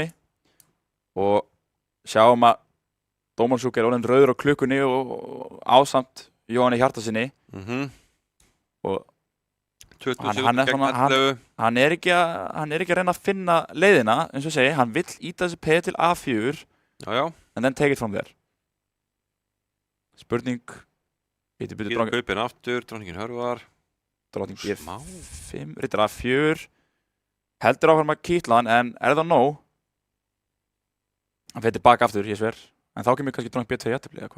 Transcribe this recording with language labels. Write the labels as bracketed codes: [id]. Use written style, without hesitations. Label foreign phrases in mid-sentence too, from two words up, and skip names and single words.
[is] Og sjáum að Dómansúk orðinn rauður á klukkunni og ásamt Jóhanni Hjartarsinni. Og hann er ekki að reyna að finna leiðina, eins og segi, hann vill íta þessi P til A4. Já. [en] And then take it from there. [is] Spurning. Kaupin aftur, drottningin Hörvar. Drottning G5, riddar A4. Heldur áfram að kýtla hann, en það nóg? Hann fer tilbaka aftur, ég sver. En þá kemur kannski drottning B2 jafntefli eða hvað?